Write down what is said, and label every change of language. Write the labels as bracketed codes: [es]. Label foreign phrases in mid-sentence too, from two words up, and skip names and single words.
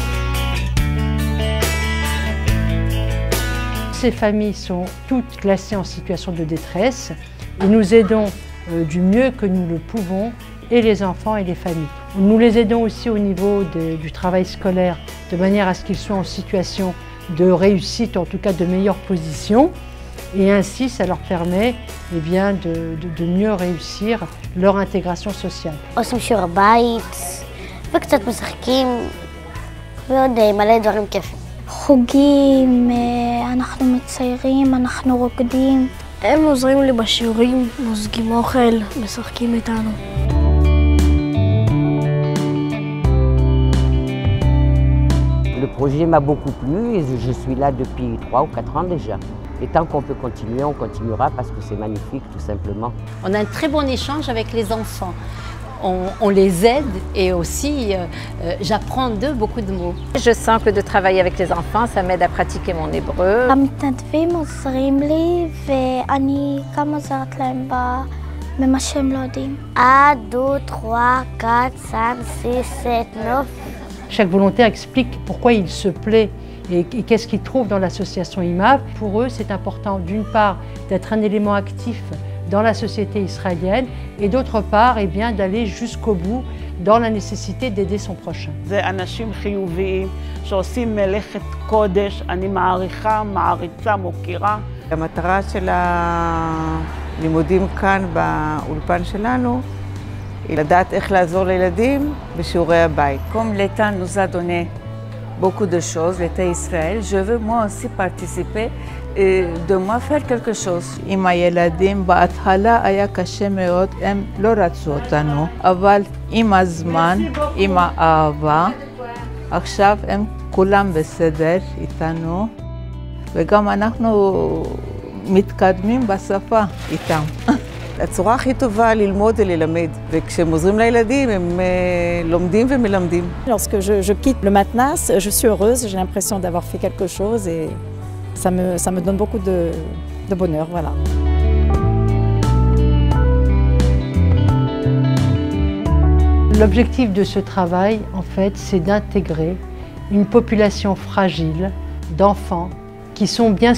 [fr] Ces familles sont toutes classées en situation de détresse et nous aidons du mieux que nous le pouvons et les enfants et les familles. Nous les aidons aussi au niveau du travail scolaire de manière à ce qu'ils soient en situation de réussite, en tout cas de meilleure position. Et ainsi, ça leur permet de mieux réussir leur intégration sociale. [he] עושים שיעורי בית וקצת משחקים ועוד מלא דברים כיפים. חוגים, אנחנו מציירים, אנחנו רוקדים. הם עוזרים לי בשיעורים, מוזגים אוכל, משחקים איתנו. [fr] Le projet m'a beaucoup plu et je suis là depuis 3 ou 4 ans déjà. Et tant qu'on peut continuer, on continuera parce que c'est magnifique tout simplement. On a un très bon échange avec les enfants. On les aide et aussi j'apprends d'eux beaucoup de mots. Je sens que de travailler avec les enfants, ça m'aide à pratiquer mon hébreu. [he] המתנדבים עוזרים לי ואני גם עוזרת להם במה שהם לא יודעים. 1, 2, 3, 4, 5, 6, 7, 9. [fr] Chaque volontaire explique pourquoi il se plaît et qu'est-ce qu'il trouve dans l'association IMAV. Pour eux, c'est important d'une part d'être un élément actif dans la société israélienne et d'autre part d'aller jusqu'au bout dans la nécessité d'aider son prochain. [he] זה אנשים חיוביים שעושים מלאכת קודש, אני מעריכה, מעריצה, מוקירה. המטרה של הלימודים כאן באולפן שלנו היא לדעת איך לעזור לילדים בשיעורי הבית. [fr] Comme l'État nous a donné beaucoup de choses, l'État Israël, je veux moi aussi participer et de moi faire quelque chose. [he] עם הילדים בהתחלה היה קשה מאוד, הם לא רצו אותנו, אבל עם הזמן, עם האהבה, עכשיו הם כולם בסדר איתנו, וגם אנחנו מתקדמים בשפה איתם. הצורה הכי טובה ללמוד וללמד, וכשהם עוזרים לילדים הם לומדים ומלמדים. [fr] Lorsque je quitte le Matnas, je suis heureuse, j'ai l'impression d'avoir fait quelque chose et ça me donne beaucoup de bonheur, voilà. L'objectif de ce travail, en fait, c'est d'intégrer une population fragile d'enfants qui sont bien